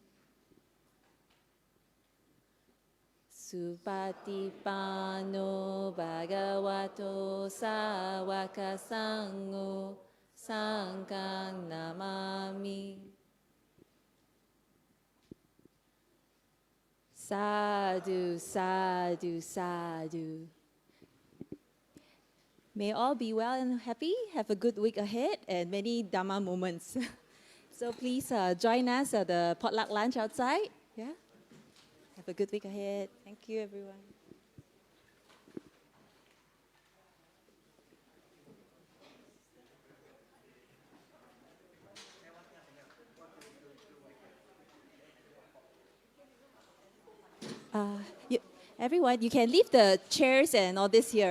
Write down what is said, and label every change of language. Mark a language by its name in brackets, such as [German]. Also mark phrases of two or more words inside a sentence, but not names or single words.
[Pali] Supatipano Bhagavato Sāvaka Sangho Sanghang Namami. Sadhu, sadhu, sadhu. [English] May all be well and happy. Have a good week ahead and many Dhamma moments. So please join us at the potluck lunch outside. Yeah. Have a good week ahead. Thank you, everyone. Everyone, you can leave the chairs and all this here.